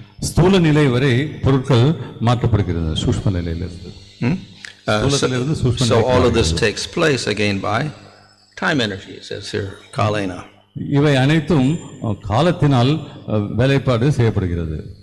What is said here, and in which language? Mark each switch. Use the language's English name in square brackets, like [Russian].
[Tamil] ஸ்தூல நிலை வரை பொருட்கள் மாற்றப்படுகிறது சூக்ஷ்ம நிலையிலிருந்து. [English] So all of this takes place again by time energy, it says here, kālena. [Tamil] இவை அனைத்தும் காலத்தினால் வேலைப்பாடு செய்யப்படுகிறது.